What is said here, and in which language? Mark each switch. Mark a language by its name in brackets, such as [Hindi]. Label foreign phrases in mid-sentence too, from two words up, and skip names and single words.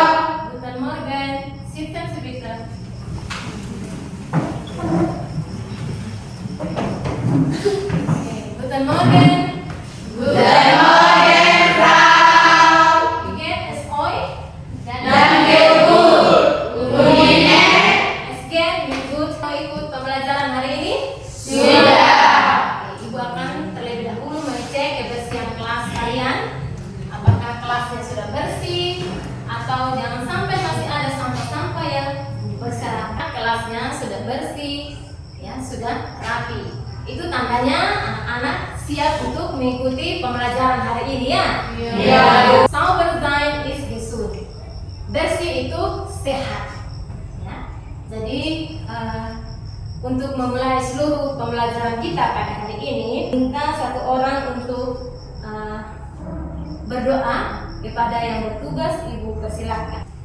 [German] Guten Morgen. Sitzen Sie bitte. Okay. Guten Morgen. Guten Morgen, Frau. Wie geht es euch? Danke gut. Und Ihnen? Es geht mir gut. [Indonesian] Mau ikut pembelajaran hari ini? Sudah. Ibu akan terlebih dahulu mengecek kebersihan kelas kalian. Apakah kelasnya sudah bersih atau jangan sampai masih ada sampah-sampah yang berserakan. Kelasnya sudah bersih, ya sudah rapi. Itu tandanya anak-anak siap untuk mengikuti pembelajaran hari ini ya. Iya. [German] Sauber sein ist gesund. [Indonesian] Bersih itu sehat. Ya. Jadi untuk memulai seluruh pembelajaran kita pada hari ini, minta satu orang untuk berdoa kepada yang bertugas. Ibu persilahkan.